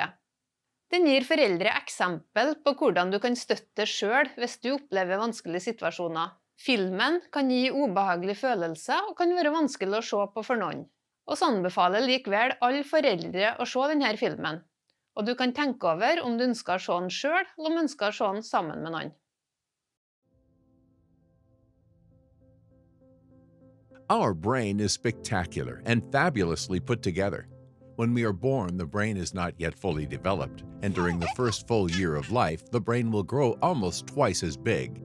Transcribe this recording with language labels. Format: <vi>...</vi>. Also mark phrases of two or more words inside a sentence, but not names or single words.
<no>Den gir foreldre eksempel på hvordan du kan støtte deg selv hvis du opplever vanskelige situasjoner. Filmen kan gi ubehagelige følelser og kan være vanskelig å se på for noen. Vi anbefaler likevel alle foreldre å se denne filmen. Og du kan tenke over om du ønsker å se den selv, eller om du ønsker å se den sammen med noen.</no> <en>Our brain is spectacular and fabulously put together. When we are born, the brain is not yet fully developed, and during the first full year of life, the brain will grow almost twice as big.</en>